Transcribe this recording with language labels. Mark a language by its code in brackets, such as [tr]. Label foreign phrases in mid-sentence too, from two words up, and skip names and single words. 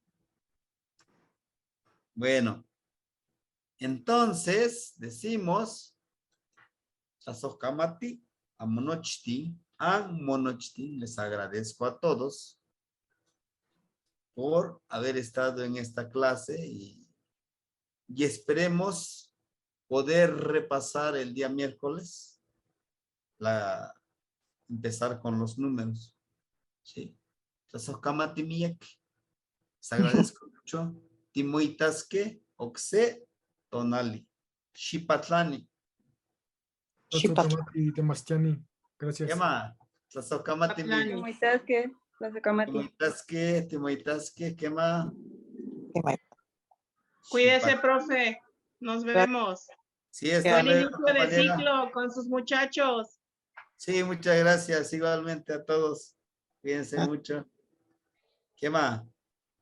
[es] Bueno, entonces decimos, [nah] Sasoskamati, a Monochti, [es] les agradezco a todos por haber estado en esta clase y esperemos poder repasar el día miércoles, empezar con los números. Sí. Tlasojkamatimiek. Les agradezco mucho. [nah] Timoitasque, Oxe, Tonali. Xipatlani. Tzotzocamati, Temastiani. [es] Gracias. ¿Qué más? [nah] Tlasojkamatimiek. Timoitasque, Tlasocamati. Timoitasque, [es] ¿qué más? Cuídese, profe. Nos vemos. Sí, está Buen luego, inicio de compañera. ciclo con sus muchachos. Sí, muchas gracias igualmente a todos. Cuídense mucho. ¿Qué más? [nah] Quema.